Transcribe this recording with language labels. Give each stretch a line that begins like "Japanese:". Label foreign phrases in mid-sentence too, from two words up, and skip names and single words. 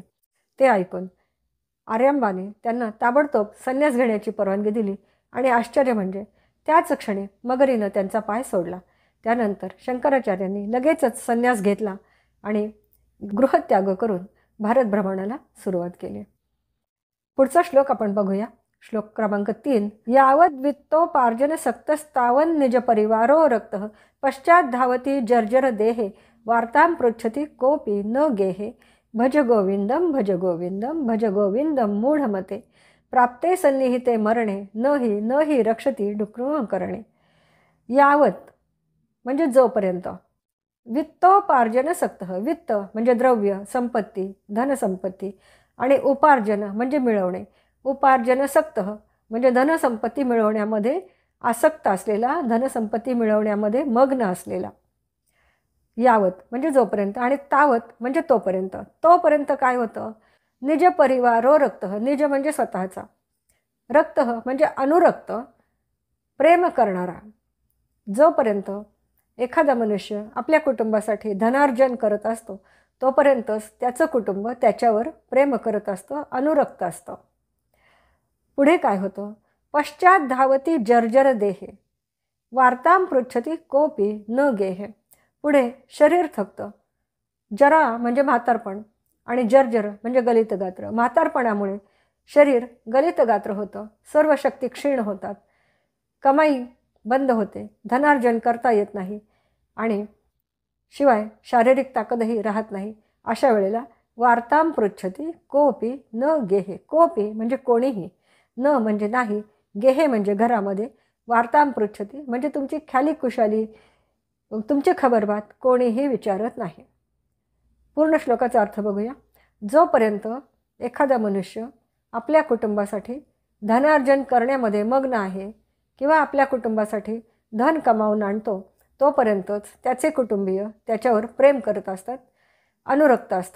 Marathi: ते ऐकून आर्यांबाने त्यांना ताबडतोब संन्यास घेण्याची परवानगी दिली आणि आश्चर्य म्हणजे त्याच क्षणी मगरीनं त्यांचा पाय सोडला. त्यानंतर शंकराचार्यांनी लगेचच संन्यास घेतला आणि गृहत्याग करून भारत भ्रमणाला सुरुवात केली. पुढचा श्लोक आपण बघूया. श्लोक क्रमांक 3.
Sanskrit: यावद् वित्तोपार्जन सक्तस्तावन् निज परिवारो रक्तः पश्चात धावती जर्जर देहे वार्तां पृच्छति कोपी न गेहे भज गोविंदम भज गोविंदम भज गोविंदम मूढमते प्राप्ते सन्निहिते मरणे न हि रक्षती डुक्रुह करणे.
Marathi: यावत म्हणजे जोपर्यंत,
Sanskrit: वित्तोपार्जन सक्तः,
Marathi: वित्त म्हणजे द्रव्य, संपत्ती, धनसंपत्ती, आणि उपार्जन म्हणजे मिळवणे.
Sanskrit: उपार्जन सक्तः
Marathi: म्हणजे धनसंपत्ती मिळवण्यामध्ये आसक्त असलेला, धनसंपत्ती मिळवण्यामध्ये मग्न असलेला. यावत म्हणजे जोपर्यंत आणि तावत म्हणजे तोपर्यंत. तोपर्यंत काय होतं?
Sanskrit: निज परिवारो रक्तः,
Marathi: निज म्हणजे स्वतःचा, रक्तः म्हणजे अनुरक्त, प्रेम करणारा. जोपर्यंत एखादा मनुष्य आपल्या कुटुंबासाठी धनार्जन करत असतो तोपर्यंतच त्याचं कुटुंब त्याच्यावर प्रेम करत असतं, अनुरक्त असतं. पुढे काय होतं?
Sanskrit: पश्चात धावती जर्जर देहे वार्तां पृच्छति कोपी न गेहे.
Marathi: पुढे शरीर थकतं. जरा म्हणजे म्हातारपण आणि जर्जर म्हणजे गलितगात्र. म्हातारपणामुळे शरीर गलितगात्र होतं, सर्व शक्ती क्षीण होतात, कमाई बंद होते, धनार्जन करता येत नाही आणि शिवाय शारीरिक ताकदही राहत नाही. अशा वेळेला
Sanskrit: वार्तां पृच्छति कोपी न गेहे.
Marathi: कोपी म्हणजे कोणीही, न म्हणजे नाही, गेहे म्हणजे घरामध्ये,
Sanskrit: वार्तां पृच्छति
Marathi: म्हणजे तुमची ख्याली कुशाली, तुमची खबरबात कोणीही विचारत नाही. पूर्ण श्लोकाचा अर्थ बघूया. जोपर्यंत एखादा मनुष्य आपल्या कुटुंबासाठी धनार्जन करण्यामध्ये मग्न आहे किंवा आपल्या कुटुंबासाठी धन कमावून आणतो तोपर्यंतच त्याचे कुटुंबीय त्याच्यावर प्रेम करत असतात, अनुरक्त असतात.